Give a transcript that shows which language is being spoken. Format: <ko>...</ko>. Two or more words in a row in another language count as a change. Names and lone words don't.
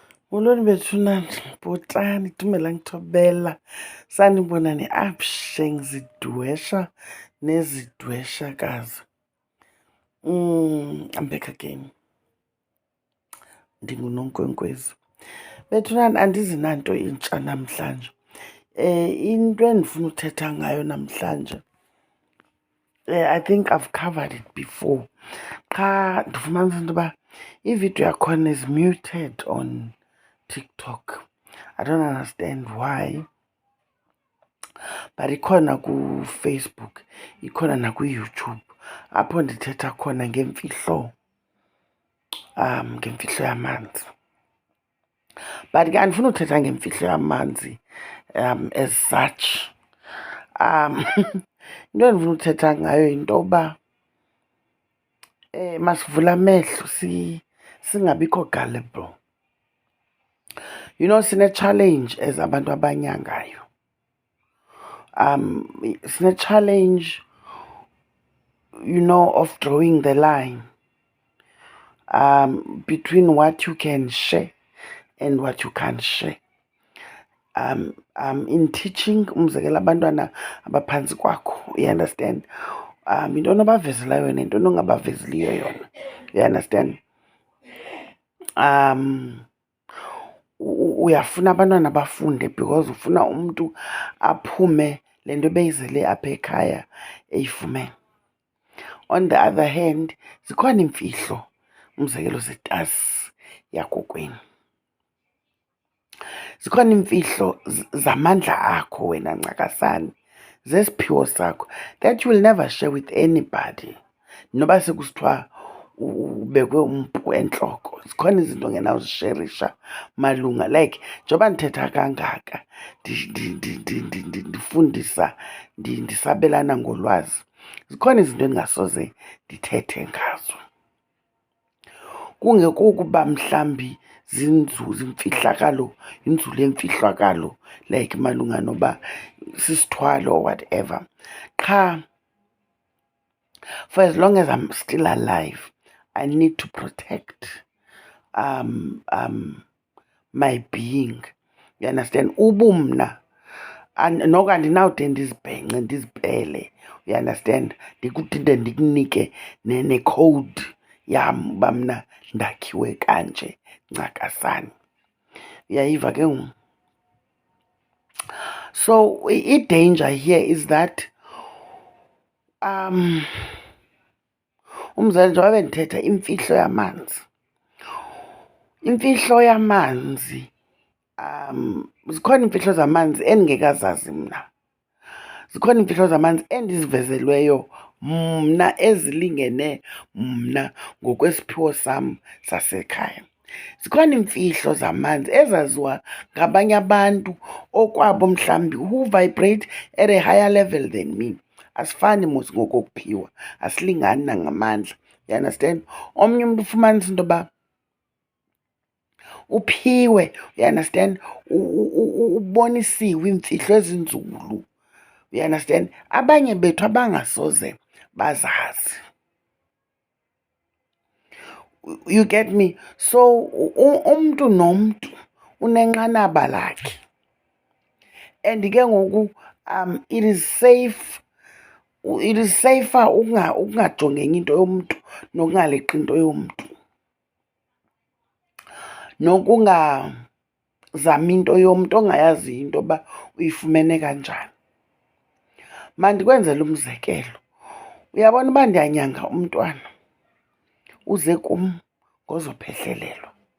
<xh>Molweni bethunana, bhotani, dumelang thobela.</xh> <zu>Sanibonani apshe ngizidwesha nezidweshakazi.</zu> <en>I'm back again.</en> <xh>NdinguNonkwenkwezi. Bethunana andizi nanto intsha namhlanje. Into endifuna uthetha ngayo namhlanje.</xh> <en>I think I've covered it before.</en> <xh>Qha ndifumanisa into yoba ividiyo yakhona</xh> <en>is muted on TikTok. I don't understand why.</en> <xh>But ikhona ku-Facebook, ikhona nakwi-YouTube apho ndithetha khona ngemfihlo yamanzi. But ke andifuna uthetha ngemfihlo yamanzi</xh> <en>as such.</en> <xh>Into endifuna uthetha ngayo yinto yoba masivule amehlo singabikho gullible.</xh> <en>You know,</en> <xh>sine-challenge as abantu abanyangayo.</xh> <en>Sine-challenge, you know, of drawing the line between what you can share and what you can't share. In teaching,</en> <xh>umzekelo abantwana abaphansi kwakho,</xh> <en>you understand?</en> <xh>Into onobavezela yona, into onongabavezeliyo yona,</xh> <en>you understand?</en> <xh>Uyafuna abantwana bafunde because ufuna umntu aphume le nto beyizele apha ekhaya eyifumene.</xh> <en>On the other hand,</en> <xh>zikhona imfihlo, umzekelo zetasi yakokwenu. Zikhona imfihlo zamandla akho wena Ncakasane, zesiphiwo sakho,</xh> <en>that you will never share with anybody.</en> <xh>Noba sekusithiwa ubekwe umpu entloko, zikhona izinto ongenawuzisherisha malunga. Like njengoba ndithetha kangaka, ndifundisa, ndisabelana ngolwazi, zikhona izinto endingasoze ndithethe ngazo. Kungekukuba mhlambi zimfihlakalo, inzulu yemfihlakalo, like malunga noba sisithwalo</xh> <en>or whatever. Qha, for as long as I'm still alive, I need to protect my being. You understand?</en> <xh>Ubumna. Noka andinawude ndizibhenxe ndizipele.</xh> <en>You understand?</en> <xh>Ndikudide ndikunike ne-code yam uba mna ndakhiwe kanje Ncakasane. Uyayiva ke ngoku? So</xh> <en>i-danger here is that</en> <xh>umzekelo njengoba bendithetha imfihlo yamanzi. Imfihlo yamanzi, zikhona imfihlo zamanzi endingekazazi mna. Zikhona imfihlo zamanzi endizivezelweyo mna ezilingene mna ngokwesiphiwo sam sasekhaya. Zikhona imfihlo zamanzi ezaziwa ngabanye abantu okwabo mhlambi</xh> <en>who vibrate at a higher level than me.</en> <xh>Asifani mos ngokokuphiwa, asilingani nangamandla.</xh> <en>You understand?</en> <xh>Omnye umntu ufumanisa into yoba uphiwe,</xh> <en>you understand,</en> <xh>ubonisiwe iimfihlo ezinzulu,</xh> <en>you understand,</en> <xh>abanye bethu abangasoze bazazi.</xh> <en>You get me?</en> <xh>So umntu nomntu unenqanaba lakhe, and ke ngoku</xh> <en>it is safer</en> <xh>ukungajongi enye into yomntu nokungaleqi into yomntu, nokungazami into yomntu ongayaziyo into yoba uyifumene kanjani. Mandikwenzele umzekelo. Uyabona uba ndiyanyanga umntwana, uze kum ngozophehlelelwa.</xh>